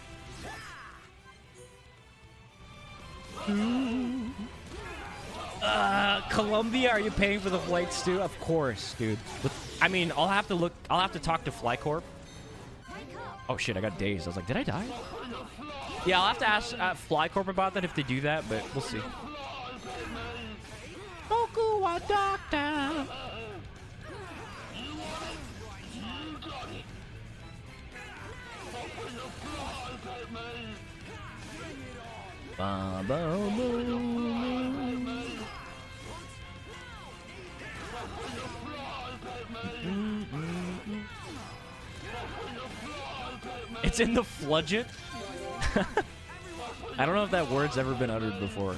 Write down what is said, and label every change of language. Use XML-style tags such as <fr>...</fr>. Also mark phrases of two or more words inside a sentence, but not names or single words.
<en>Colombia, are you paying for the flights too? Of course, dude. I mean, I'll have to talk to Flycorp. Oh shit, I got dazed. I was like, did I die? Yeah, I'll have to ask Flycorp about that if they do that, but we'll see. Goku, a doctor. Ba, ba, boom. It's in the fludget. I don't know if that word's ever been uttered before.</en>